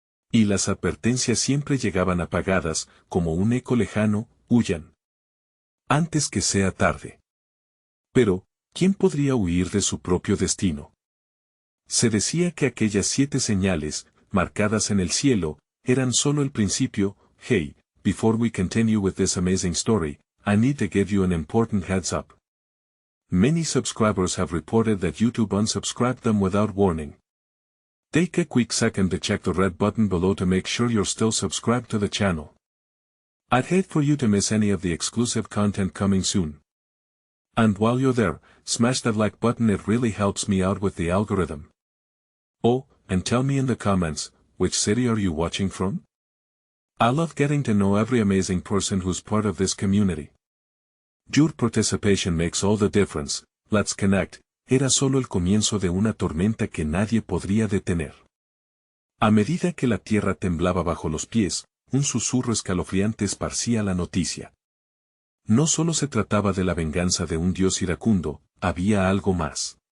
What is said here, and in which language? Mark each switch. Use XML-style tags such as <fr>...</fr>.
<es>Y las advertencias siempre llegaban apagadas, como un eco lejano: huyan antes que sea tarde. Pero, ¿quién podría huir de su propio destino? Se decía que aquellas 7 señales, marcadas en el cielo, eran solo el principio.</es> <en>Hey, before we continue with this amazing story, I need to give you an important heads up. Many subscribers have reported that YouTube unsubscribed them without warning. Take a quick second to check the red button below to make sure you're still subscribed to the channel. I'd hate for you to miss any of the exclusive content coming soon. And while you're there, smash that like button, it really helps me out with the algorithm. Oh, and tell me in the comments, which city are you watching from? I love getting to know every amazing person who's part of this community. Your participation makes all the difference. Let's connect.</en> <es>Era solo el comienzo de una tormenta que nadie podría detener. A medida que la tierra temblaba bajo los pies, un susurro escalofriante esparcía la noticia. No solo se trataba de la venganza de un dios iracundo, había algo más.</es>